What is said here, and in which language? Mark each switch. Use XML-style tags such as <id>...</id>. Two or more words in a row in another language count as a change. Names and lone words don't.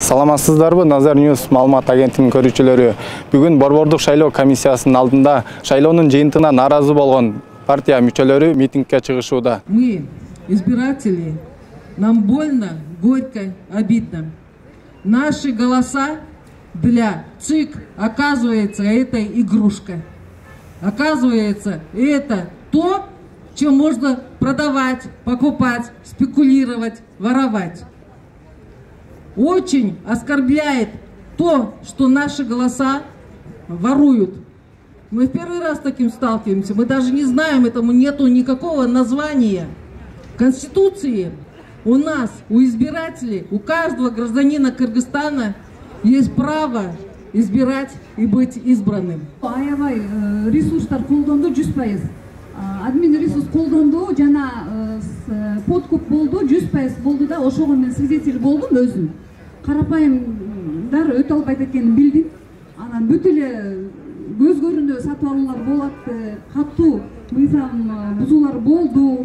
<ky>Саламатсыздарбы, Назар Ньюс маалымат агенттигинин көрүүчүлөрү. Бүгүн Борбордук шайлоо комиссиясынын алдында шайлоонун жыйынтыгына нааразы болгон партия мүчөлөрү митингге чыгышууда.</ky> <ru>Мы, избиратели, нам больно, горько, обидно. Наши голоса для ЦИК, оказывается, это игрушка. Оказывается, это то, чем можно продавать, покупать, спекулировать, воровать. Очень оскорбляет то, что наши голоса воруют. Мы в первый раз с таким сталкиваемся. Мы даже не знаем, этому нету никакого названия. В Конституции у нас, у избирателей, у каждого гражданина Кыргызстана есть право избирать и быть избранным.</ru> <ky>Аябай ресурстар колдонду 100%. Админ ресурс колдонду, жана подкуп болду 100% болду да, ошого мен свидетель болдум өзүм. Карапайымдар өтө албайт экенин билдим. Анан бүт эле көз көрүндө сатып алуулар болот, катуу мыйзам бузуулар болду.</ky>